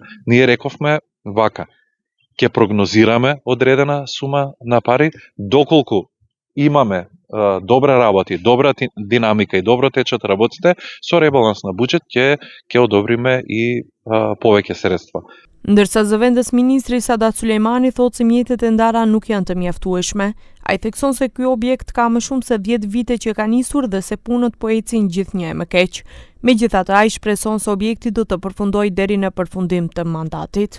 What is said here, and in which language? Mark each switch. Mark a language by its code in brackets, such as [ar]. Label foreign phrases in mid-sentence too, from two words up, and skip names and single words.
[mk] Ние рековме вака, ќе прогнозираме одредена сума на пари, доколку имаме добра работи, добра динамика и добро течат работите, со ребаланс на буџет ќе одобриме и повеќе средства. [sq] Ndërsa zëvendës ministri Sadat Sulejmani thotë se mjetet e ndara nuk janë të mjaftueshme. Ai thekson se ky objekt ka më shumë se 10 vite që ka nisur dhe se punët po ecin gjithnjë më keq. Megjithatë, ai shpreson se objekti do të përfundojë deri në përfundim të mandatit.